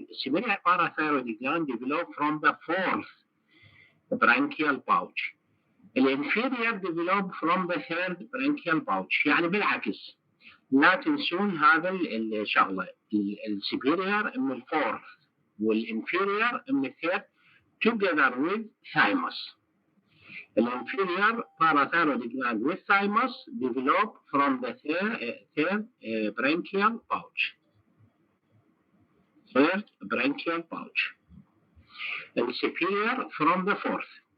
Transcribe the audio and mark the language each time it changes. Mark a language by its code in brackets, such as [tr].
[en] Superior parathyroid gland develop from the fourth branchial pouch. الانفيرير develop from the third branchial pouch. [ar] يعني بالعكس لا تنسون هذا الشغلة. السوبيريور من الفورث والانفيريور من الثيرد [en] together with thymus. الانفيريور parathyroid gland with thymus develop from the third branchial pouch. Third branchial pouch. And superior from the fourth.